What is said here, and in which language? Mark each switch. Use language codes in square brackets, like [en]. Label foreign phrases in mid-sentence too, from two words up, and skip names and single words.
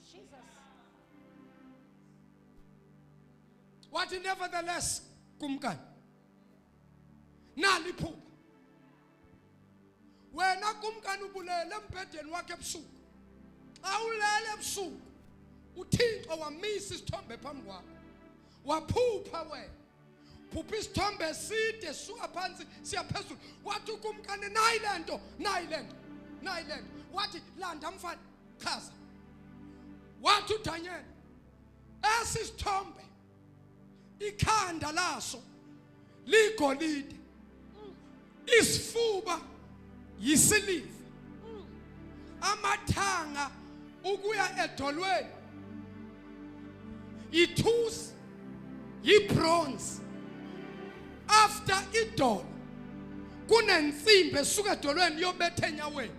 [xh] Wathi nevertheless kumkani, nali phupha. Wena kumkani ubulele embhedeni wakhe ebusuku. Xa ulele ebusuku uThixo wamisa isithombe phambi kwakho. Waphupha wena. Phupha isithombe eside suka phansi siya phezulu. Wathi kumkani, nayi le nto. Wathi landa mfana, chaza. Wathi uDanyeli, esi sithombe ikhanda laso ligolide, isifuba yisiliva, amathanga ukuya edolweni ithusi yibronze, after idolo kunensimbi esuka edolweni yobetha enyaweni.